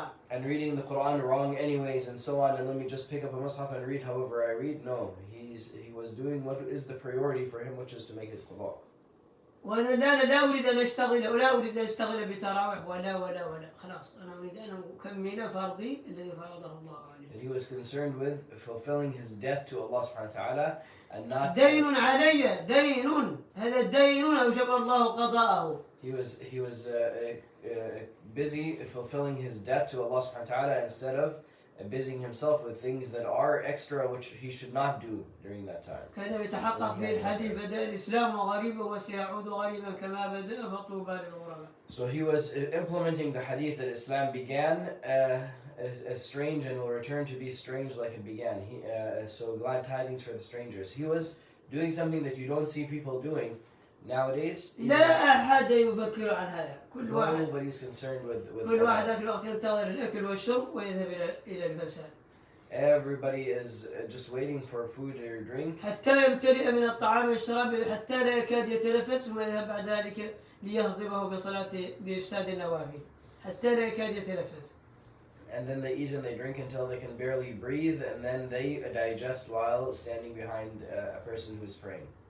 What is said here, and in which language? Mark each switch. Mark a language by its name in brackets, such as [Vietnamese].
[English] And reading the Quran wrong anyways, and so on. And let me just pick up a mushaf and read however I read. No, he was doing what is the priority for him, which is to make his qada. [Arabic] وأنا لا أريد أن أشتغل، ولا أريد أن أشتغل بتراوح ولا خلاص، أنا أريد أن أكمل فرضي الذي فرضه الله عليه. [English] And he was concerned with fulfilling his debt to Allah subhanahu wa ta'ala and not [Arabic] دين علي، دين، هذا الدين أوجب الله قضاءه. [English] He was busy fulfilling his debt to Allah subhanahu wa ta'ala instead of busying himself with things that are extra, which he should not do during that time. [Arabic] كان يتحقق في الحديث بدأ الإسلام غريبا وسيعود غريبا كما بدأ فطوبى للغرباء. [English] So he was implementing the hadith that Islam began as strange and will return to be strange like it began. So glad tidings for the strangers. He was doing something that you don't see people doing, Nowadays, [Arabic] لا أحد يفكر عن هذا. كل واحد [English] nobody's concerned with [Arabic] كل واحد ذاك الوقت ينتظر الأكل والشرب ويذهب إلى الفساد. [English] Everybody is just waiting for food or drink. [Arabic] حتى يمتلئ من الطعام والشراب حتى لا يكاد يتنفس ثم يذهب بعد ذلك ليهضمه بإفساد النوافل حتى لا يكاد يتنفس. [English] And then they eat and they drink until they can barely breathe, and then they digest while standing behind a person who's praying.